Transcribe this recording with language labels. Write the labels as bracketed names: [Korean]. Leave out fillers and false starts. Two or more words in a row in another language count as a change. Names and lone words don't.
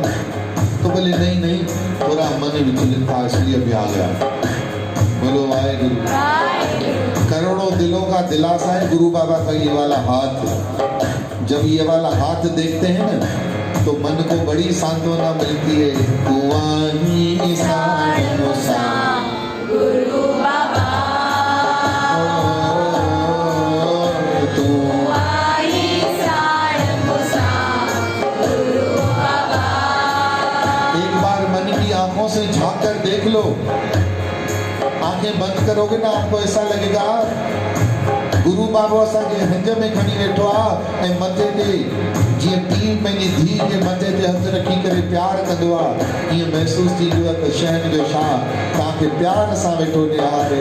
[Hindi] तो बोले नहीं नहीं, थोड़ा मन विचलित था इसलिए अभी आ गया। बोलो वाहेगुरु। करोड़ों दिलों का दिलासा है गुरु बाबा का ये वाला हाथ। जब ये वाला हाथ देखते हैं ना तो मन को बड़ी सांत्वना मिलती है। [Sindhi] कुआही साण मुसा गुरु बाबा, कुआही साण मुसा गुरु बाबा। [Hindi] एक बार मन की आंखों से झांक कर देख लो। आंखें बंद करोगे ना आपको ऐसा लगेगा [Sindhi] गुरु बाबा असांजे हंज में खणी वेठो आहे ऐं मथे ते जीअं पीउ पंहिंजी धीउ जे मथे ते हथ रखी करे प्यार कंदो आहे, ईअं महसूस थींदो आहे त शहन जो छा तव्हांखे प्यार सां वेठो ॾियारे।